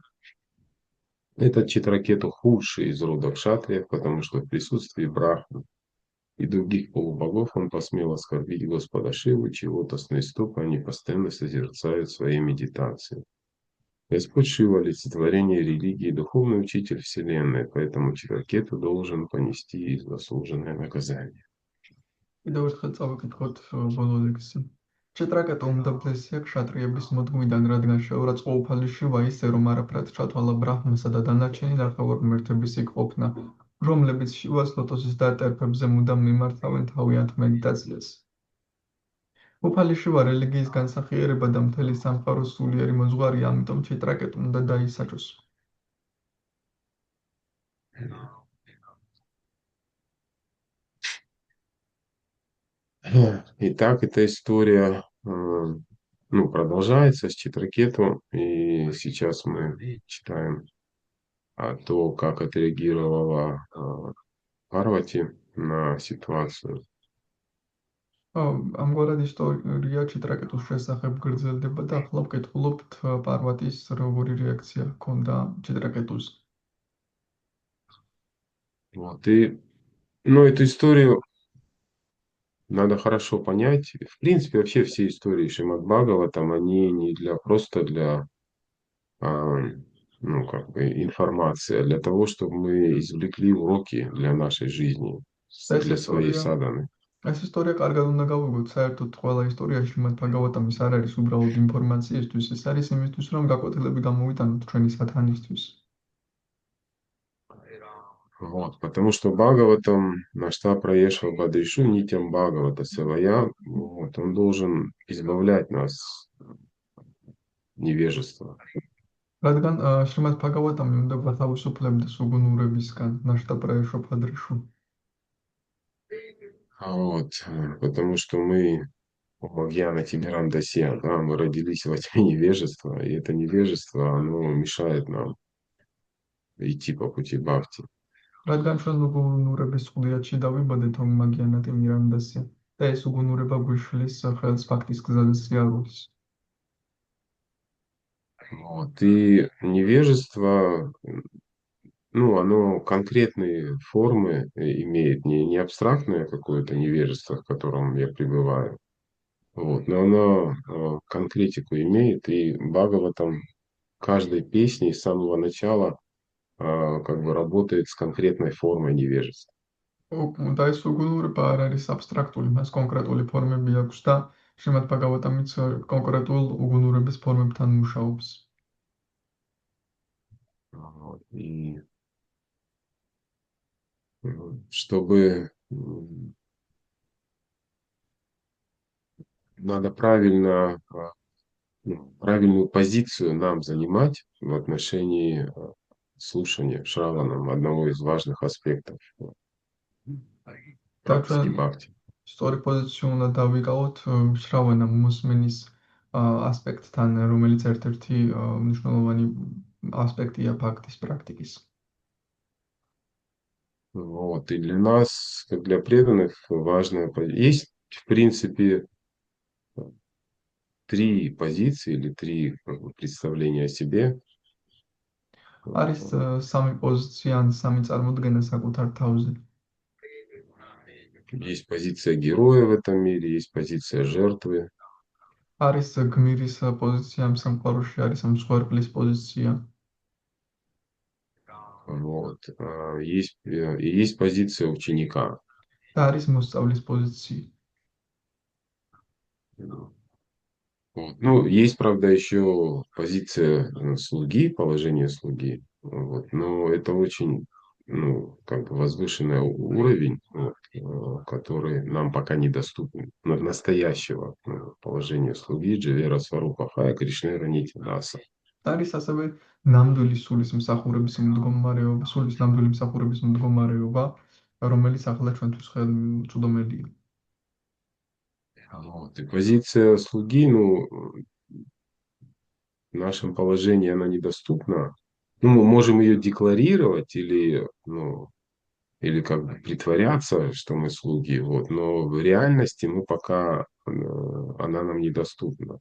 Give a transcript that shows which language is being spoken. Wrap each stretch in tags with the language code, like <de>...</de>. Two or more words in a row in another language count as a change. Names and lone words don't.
<ru>Этот читракету худший из рода кшатриев, потому что в присутствии брахмы и других полубогов он посмел оскорбить Господа Шиву, чего лотосные стопы они постоянно созерцают в своей медитации. Господь Шива – олицетворение религии, духовный учитель Вселенной, поэтому Читракету должен понести заслуженное наказание.</ru> <ka>Четракეტუ უმდაბლესია ქშატრიების მოდგმიდან, რადგან შეურაცხყოფალი შივა ისე, რომ არაფრად ჩათვალა ბრაჰმასა და დანარჩენი ნახევარმერთების იქ ყოფნა, რომლებიც შივას ლოტოსის დარტერფებზე მუდამ მიმართავენ თავიანთ მედიტაციას. უფალი შივა რელიგიის განსახიერება და მთელი სამყაროს სულიერი მოძღვარია, ამიტომ ჩიტრაკეტუ უნდა დაისაჯოს.</ka> <ru>Итак, эта история продолжается с Читракету, и сейчас мы читаем то, как отреагировала Парвати на ситуацию.</ru> <ka>ამგვარად ისტორია ჩიტრაკეტუს შესახებ გრძელდება და ახლა ვკითხულობთ პარვატის როგორი რეაქცია ჰქონდა ჩიტრაკეტუს.</ka> <ru>Вот, и, эту историю надо хорошо понять. В принципе, вообще все истории Шримад Бхагаватам, они не просто для информации, а для того, чтобы мы извлекли уроки для нашей жизни, для своей садханы.</ru> <ka>ეს ისტორია კარგად უნდა გავიგოთ, საერთოდ ყველა ისტორიაში შრიმად ბჰაგავატამის არ არის უბრალოდ ინფორმაციისთვის, ეს არის იმისთვის, რომ გაკვეთილები გამოვიტანოთ ჩვენი სათანისთვის.</ka> <ru>Вот, потому что Бхагаватам,</ru> <sa>नष्टप्रायेष्वभद्रेषु नित्यं भागवतसेवया,</sa> <ru>вот, он должен избавлять нас от невежества.</ru> <ka>რადგან შრიმად ბჰაგავატამი უნდა გვათავისუფლებდეს უგუნურებისგან,</ka> <sa>नष्टप्रायेष्वभद्रेषु.</sa> <ru>Вот, потому что мы</ru> <sa>अज्ञानतिमिरान्धस्य,</sa> <ru>да, мы родились во тьме невежества, и это невежество, оно мешает нам идти по пути бхакти.</ru> <ka>რადგან ჩვენ უგუნურების წყვილიათში დავიბადეთ, რომ</ka> <sa>अज्ञानतिमिरान्धस्य</sa> <ka>და ეს უგუნურება გვიშლის ხელს ფაქტის გზაზე სიარულს.</ka> <ru>Вот, и невежество, ну, оно конкретные формы имеет, не абстрактное какое-то невежество, в котором я пребываю, вот, но оно конкретику имеет, и Бхагаватам каждой песни с самого начала как бы работает с конкретной формой невежества.</ru> <ka>და ეს უგუნურება არ არის აბსტრაქტული, მას კონკრეტული ფორმები აქვს და შრიმად ბჰაგავატამიც კონკრეტულ უგუნურების ფორმებთან მუშაობს.</ka> <ru>Вот, и чтобы надо правильно, правильную позицию нам занимать в отношении слушания Шраваном, одного из важных аспектов</ru> <ka>და</ka> <ru>практики</ru> <ka>ჩვენ</ka> <ru>бхакти.</ru> <ka>სწორი პოზიცია უნდა დავიკავოთ შრავანა მოსმენის ასპექტთან, რომელიც ერთ-ერთი მნიშვნელოვანი ასპექტია ფაქტის პრაქტიკის.</ka> <ru>Вот, и для нас, как для преданных, важно, есть, в принципе, три позиции или три как бы, представления о себе.</ru> <ka>არის სამი პოზიცია ან სამი წარმოდგენა საკუთარ თავზე.</ka> <ru>Есть позиция героя в этом мире, есть позиция жертвы.</ru> <ka>არის გმირის პოზიცია ამ სამყაროში, არის მსხვერპლის პოზიცია.</ka> <ru>Вот. И есть позиция ученика.</ru> <ka>და არის მოსწავლის პოზიცია.</ka> <ru>Вот. Ну, есть, правда, еще позиция слуги, положение слуги. Вот. Но это очень, ну, как бы возвышенный уровень, вот, который нам пока недоступен. Настоящего положения слуги</ru> <bn>জীবের স্বরূপ হয় কৃষ্ণের নিত্য দাস.</bn> <ka>არის ასევე ნამდვილი სულის მსახურების მდგომარეობა, სულის ნამდვილი მსახურების მდგომარეობა, რომელიც ახლა ჩვენთვის ხელმწვდომელია.</ka> <ru>Вот. И позиция слуги, ну, в нашем положении она недоступна. Ну, мы можем ее декларировать или, ну, или как бы притворяться, что мы слуги, вот, но в реальности мы пока, она нам недоступна.</ru>